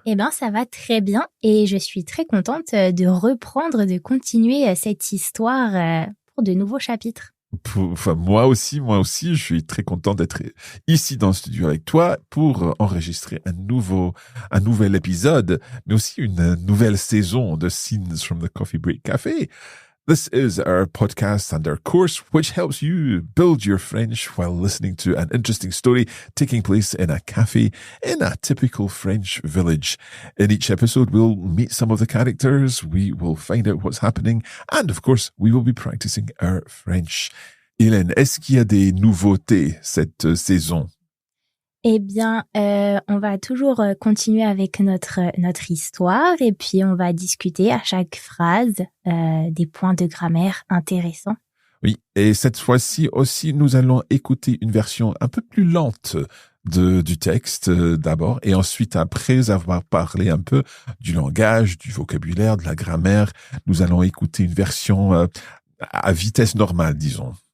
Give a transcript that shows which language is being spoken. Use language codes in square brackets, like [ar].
[fr] Eh bien, ça va très bien et je suis très contente de reprendre, de continuer cette histoire pour de nouveaux chapitres. Moi aussi, je suis très content d'être ici dans le studio avec toi pour enregistrer un nouvel épisode, mais aussi une nouvelle saison de Scenes from the Coffee Break Cafe. [en] This is our podcast and our course which helps you build your French while listening to an interesting story taking place in a cafe in a typical French village. In each episode, we'll meet some of the characters, we will find out what's happening, and of course, we will be practicing our French. [fr] Hélène, est-ce qu'il y a des nouveautés cette saison? Eh bien, on va toujours continuer avec notre histoire et puis on va discuter à chaque phrase des points de grammaire intéressants. Oui, et cette fois-ci aussi, nous allons écouter une version un peu plus lente du texte d'abord et ensuite, après avoir parlé un peu du langage, du vocabulaire, de la grammaire, nous allons écouter une version à vitesse normale, disons.